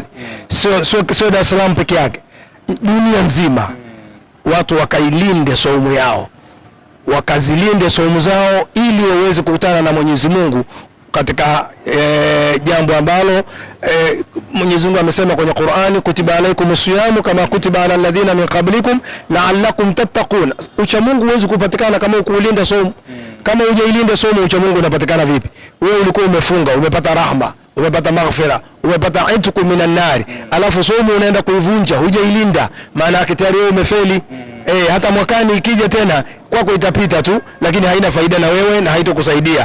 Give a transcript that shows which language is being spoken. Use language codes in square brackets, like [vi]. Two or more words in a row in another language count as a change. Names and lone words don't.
[sw] Sio Dar es Salaam peke yake, dunia nzima watu wakailinde saumu yao, wakazilinde saumu zao, ili waweze kukutana na Mwenyezi Mungu katika jambo ambalo Mwenyezi Mungu amesema kwenye Qur'ani, [ar] كتب عليكم الصيام كما كتب على الذين من قبلكم لعلكم تتقون. [sw] Ucha Mungu huwezi kupatikana kama ukulinda saumu. Kama hujailinda saumu, ucha Mungu unapatikana vipi? Wewe ulikuwa umefunga, umepata rahma, umepata maghfira, umepata [ar] عتق من النار, [sw] alafu saumu unaenda kuivunja, hujailinda, maana yake tayari wewe umefeli. Hata mwakani ikija tena kwako itapita tu, lakini haina faida na wewe na haitokusaidia.